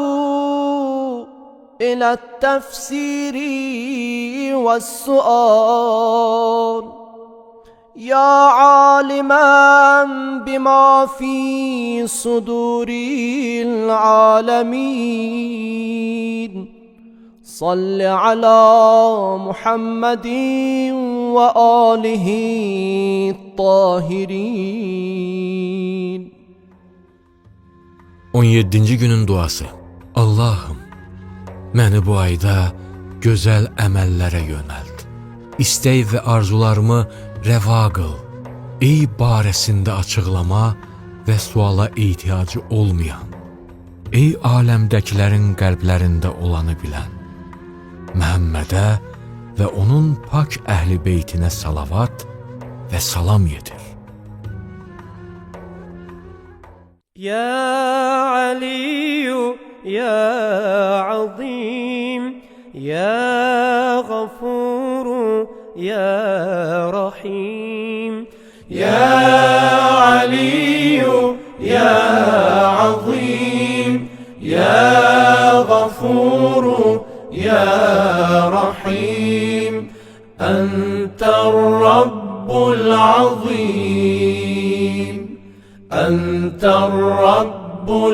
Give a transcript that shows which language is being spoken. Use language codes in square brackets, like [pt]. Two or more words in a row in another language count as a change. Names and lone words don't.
[ar] إلى التفسير والسؤال يا عالما بما في صدور العالمين صل على محمد وآله الطاهرين. [az] 17-ci günün duası. Allahım, məni bu ayda gözəl əməllərə yönəld. İstək və arzularımı rəva qıl. Ey barəsində açıqlama və suala ehtiyacı olmayan, ey aləmdəkilərin qəlblərində olanı bilən, Məhəmmədə və onun pak əhli beytinə salavat və salam yetir. [ar] يا علي يا عظيم يا غفور يا رحيم يا علي يا عظيم يا غفور يا رحيم أنت الرب العظيم أنت الرب